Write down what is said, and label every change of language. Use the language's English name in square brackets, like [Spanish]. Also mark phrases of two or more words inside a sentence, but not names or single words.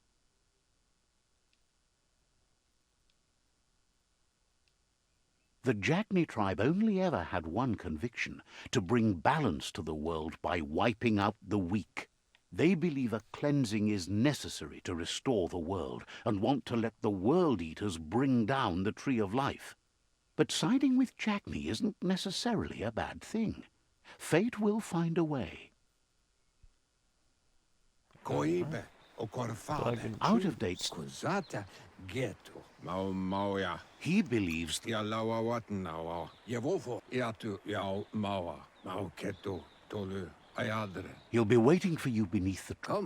[English] The Jagni tribe only ever had one conviction, to bring balance to the world by wiping out the weak. They believe a cleansing is necessary to restore the world, and want to let the World Eaters bring down the Tree of Life. But siding with Jagni isn't necessarily a bad thing. Fate will find a way. Koibe, o korfale. Out of date, Kozata, geto. Mau mauja. he believes Ja laua watnawa. Ja vovo, iatu jau maua. Mau keto, tolu, ayadre. he'll be waiting for you beneath the tree.